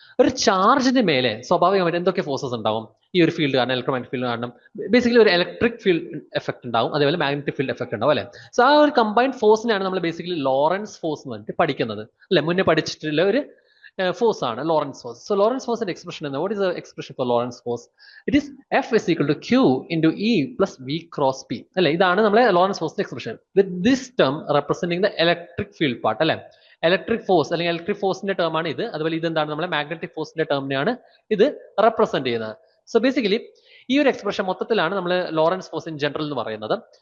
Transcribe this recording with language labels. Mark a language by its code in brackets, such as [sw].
[ml] ഒരു ചാർജിന്റെ മേലെ സ്വാഭാവികമായിട്ട് എന്തൊക്കെ ഫോഴ്സസ് ഉണ്ടാവും ഈ ഒരു ഫീൽഡ് കാരണം, ഇലക്ട്രോമാഗ്നറ്റിക് ഫീൽഡ് കാരണം. ബേസിക്കലി ഒരു ഇലക്ട്രിക് ഫീൽഡ് എഫക്ട് ഉണ്ടാവും, അതേപോലെ മാഗ്നറ്റിക് ഫീൽഡ് എഫക്ട് ഉണ്ടാവും അല്ലെ. സോ ആ ഒരു കമ്പൈൻഡ് ഫോഴ്സിനെയാണ് നമ്മൾ ബേസിക്കലി ലോറൻസ് ഫോഴ്സ് എന്ന് പറഞ്ഞിട്ട് പഠിക്കുന്നത് അല്ലെ. മുന്നേ പഠിച്ചിട്ടുള്ള ഒരു ഫോഴ്സ് ആണ് ലോറൻസ് ഫോഴ്സ്. സോ ലോറൻസ് ഫോഴ്സിന്റെ എക്സ്പ്രഷൻ എന്താ? [en] What is the expression for Lorentz force? It is F is equal to Q into E plus V cross P [ml] അല്ലെ. ഇതാണ് നമ്മളെ ലോറൻസ് ഫോഴ്സിന്റെ expression. With this term representing the electric field part അല്ലെ. Electric force അല്ലെങ്കിൽ electric ഫോഴ്സിന്റെ term ആണ് ഇത്. അതുപോലെ ഇതെന്താണ് നമ്മളെ മാഗ്നറ്റിക് ഫോഴ്സിന്റെ ടേമിനെയാണ് ഇത് റെപ്രസെന്റ് ചെയ്യുന്നത്. സോ ബേസിക്കലി ഈ ഒരു എക്സ്പ്രഷൻ മൊത്തത്തിലാണ് നമ്മൾ ലോറൻസ് ഫോഴ്സ് ഇൻ ജനറൽ എന്ന് പറയുന്നത്.